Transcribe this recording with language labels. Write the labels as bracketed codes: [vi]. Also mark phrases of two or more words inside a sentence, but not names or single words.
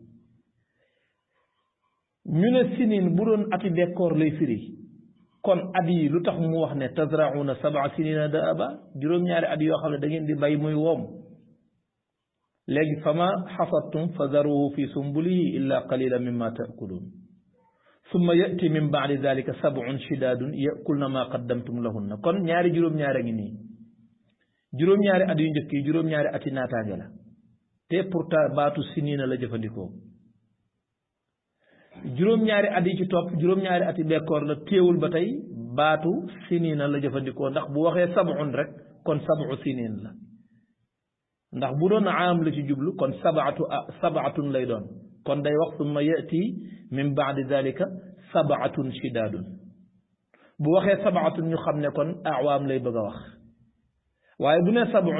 [wo] ñu ne sinin bu doon ati bekkoor lay firi kon at yi lu tax mu wax ne tazra'uuna 7 [ar] سنين دأبا [wo] juróom-ñaari at yoo xam ne da ngeen di bay muy woom léegi [ar] فما حصدتم فذروه في سنبله إلا قليلا مما تأكلون ثم يأتي من بعد ذلك 7 شداد يأكلن ما قدمتم لهن [wo] kon ñaari juróom-ñaari a ngi nii juróom-ñaari at yu njëkk yi juróom-ñaari ati naataange la te pourtant baatu sinina la jëfandikoo juróom-ñaari at yi ci topp juróom-ñaari ati bekkoor la téewul ba tey baatu sinina la jëfandikoo ndax bu waxee 7 rek kon 7 sinin la ndax bu doon aam la ci jublu kon sabatun lay doon kon day wax [ar] ثم يأتي من بعد ذلك 7 شداد [wo] bu waxee 7 ñu xam ne kon awaam lay bëgg a wax waaye bu ne 7